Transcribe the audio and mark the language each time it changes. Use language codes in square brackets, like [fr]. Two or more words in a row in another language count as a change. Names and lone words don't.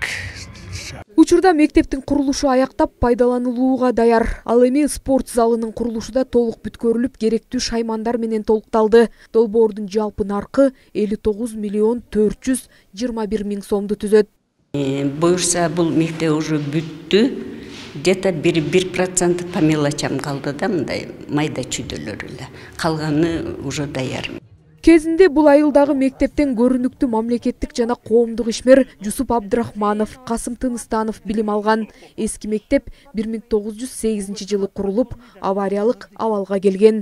[ky] Учурда мектептин курулушу аяктап пайдаланылууга даяр. Ал эми спорт залынын курулушу да толук бүткөрүлүп, керектүү шаймандар менен толукталды. Долбоордун жалпы наркы 59 миллион 421 миң сомду түзөт. Буюрса бул мектеп уже бүттү. [ru] Где-то 1% по мелочам [ky] калды да, мындай майда чүйдөлөр эле. Калганы уже даяр. Кезинде бул айылдагы мектептен көрүнүктүү мамлекеттик жана коомдук ишмер Жусуп Абдрахманов, Касым Тыныстанов билим алган. Эски мектеп 1908-жылы курулуп, авариялык абалга келген.